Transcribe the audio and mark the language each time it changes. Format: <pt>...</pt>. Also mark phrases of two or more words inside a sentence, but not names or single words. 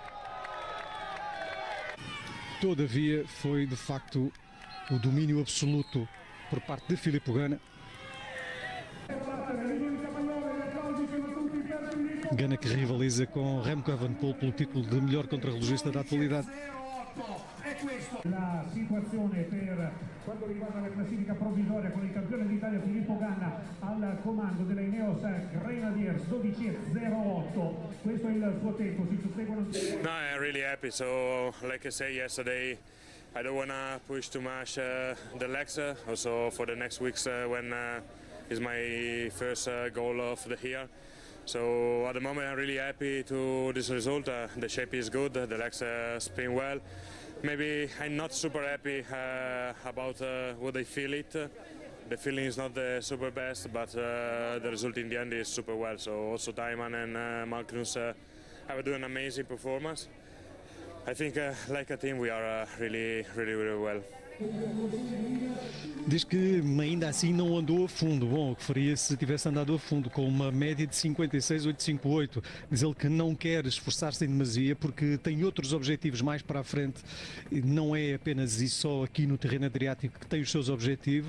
<pt>Todavia foi de facto o domínio absoluto por parte de Filippo Ganna. Ganna que rivaliza com Remco Evenepoel pelo título de melhor contrarrelogista da atualidade.</pt> <it>La situazione per quanto riguarda la classifica provvisoria con il campione d'Italia Filippo Ganna al comando della Ineos Grenadiers 12.08. Questo è il suo tempo, si susseguono.</it> <en>No, I'm really happy. So like I said yesterday, I don't want to push too much the legs also for the next weeks when is my first goal of the year. So at the moment I'm really happy to this result. The shape is good, the legs spin well. Maybe I'm not super happy about what I feel it. The feeling is not the super best, but the result in the end is super well. So also Taiman and Magnus have done an amazing performance. I think like a team we are really well.</en> <pt>Diz que ainda assim não andou a fundo. Bom, o que faria se tivesse andado a fundo, com uma média de 56,858. Diz ele que não quer esforçar-se em demasia porque tem outros objetivos mais para a frente. Não é apenas e só aqui no Tirreno Adriático que tem os seus objetivos.</pt>